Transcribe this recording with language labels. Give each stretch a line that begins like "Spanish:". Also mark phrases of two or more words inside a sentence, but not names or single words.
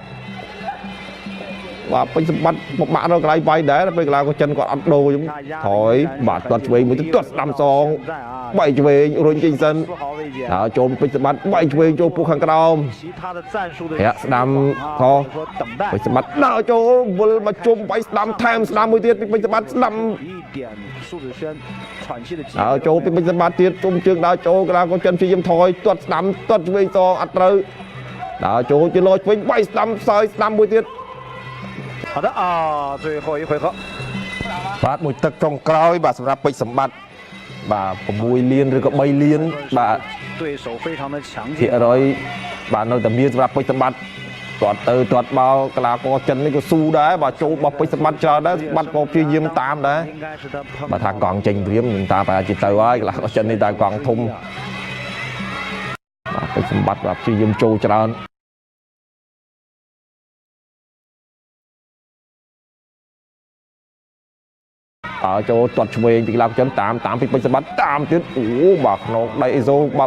Khmer: បាទពេញសម្បត្តិមកបាក់នៅកន្លែងវាយដែរពេលកីឡាករចិនគាត់អត់ដូរខ្ញុំថយបាទទាត់ឆ្វេងមួយទៅទាត់ស្ដាំសង3ឆ្វេងរុញចេញសិនហើយចូលពេញសម្បត្តិ3ឆ្វេងចូលពោះខាងក្រោមរាក់ស្ដាំខពេញសម្បត្តិដើរចូលវិលមកជុំ3ស្ដាំថែមស្ដាំមួយទៀតពីពេញសម្បត្តិស្ដាំ ហើយចូលពីពេញសម្បត្តិទៀតជុំជើងដើរចូលកីឡាករចិនព្យាយាមថយទាត់ស្ដាំទាត់ឆ្វេងសងអត់ត្រូវដើរចូលជាលោឆ្វេង3ស្ដាំសើយស្ដាំមួយទៀត
Chinese: 好的啊，最后一回合。
Khmer: បាទមួយទឹកចុងក្រោយបាទសម្រាប់ពេជ្រសម្បត្តិបាទ6លានឬក៏3លានបាទ
Chinese: 对手非常的强劲
Khmer: 100 បាទនៅតែមានសម្រាប់ពេជ្រសម្បត្តិទាត់ទៅទាត់បោកកីឡាករចិននេះក៏ស៊ូដែរបាទចូលបោះពេជ្រសម្បត្តិច្រើនដែរសម្បត្តិក៏ព្យាយាមតាមដែរបាទថាកង់ចេញព្រាមនឹងតាប្រហែលជាទៅហើយកីឡាករចិននេះតែកង់ធំ បាទពេជ្រសម្បត្តិបាទព្យាយាមចូលច្រើនចូលទាត់ឆ្វេងពីកីឡាករចិនតាមពីពេជ្រសម្បត្តិតាមទៀតអូបាទក្នុងដៃអេសូបាទ